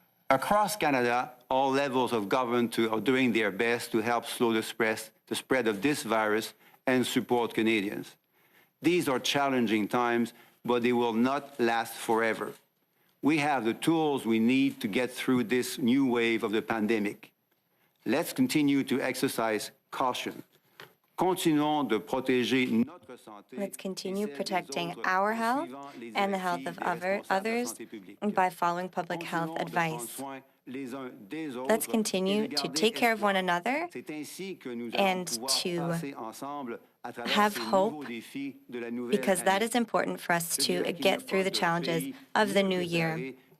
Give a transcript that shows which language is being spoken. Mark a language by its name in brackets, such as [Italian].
[English] Across Canada, all levels of government are doing their best to help slow the spread of this virus and support Canadians. These are challenging times, but they will not last forever. We have the tools we need to get through this new wave of the pandemic. Let's continue to exercise caution. [French] Continuons de protéger notre santé. [English] Let's continue protecting our health and the health of others by following public health advice. Let's continue to take care of one another and to have hope, because that is important for us to get through the challenges of the new year.